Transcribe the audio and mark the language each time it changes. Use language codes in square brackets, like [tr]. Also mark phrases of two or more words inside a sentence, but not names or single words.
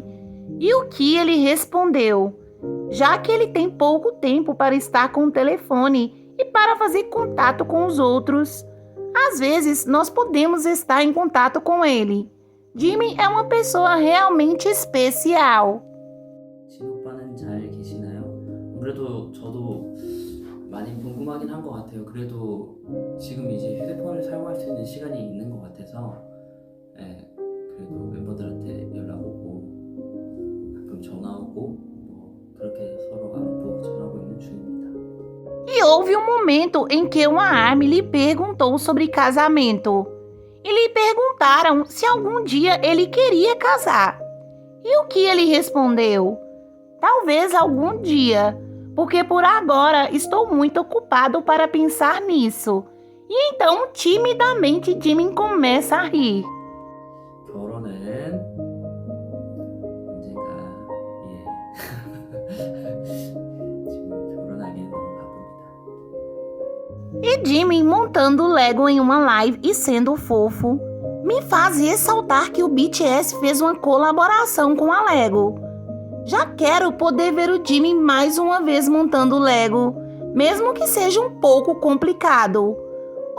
[pt] E o que ele respondeu? Já que ele tem pouco tempo para estar com o telefone e para fazer contato com os outros, às vezes nós podemos estar em contato com ele. Jimin é uma pessoa realmente especial. [ko] 진 오빠는 잘 계시나요? 그래도 저도 많이 궁금하긴 한 것 같아요. 그래도 지금 이제 휴대폰을 사용할 수 있는 시간이 있는 것 같아서 그래도 멤버들한테 연락 오고 가끔 전화 오고 그렇게 서로 안부 전하고 있는 중입니다. [pt] E houve um momento em que uma ARMY lhe perguntou sobre casamento. E lhe perguntaram se algum dia ele queria casar. E o que ele respondeu? Talvez algum dia, porque por agora estou muito ocupado para pensar nisso. E então, timidamente, Jimin começa a rir. [ko] 결혼은 언젠가 지금 결혼하기는 너무 바쁩니다. [pt] E Jimin montando Lego em uma live e sendo fofo, me faz ressaltar que o BTS fez uma colaboração com a Lego. Já quero poder ver o Jimin mais uma vez montando Lego, mesmo que seja um pouco complicado.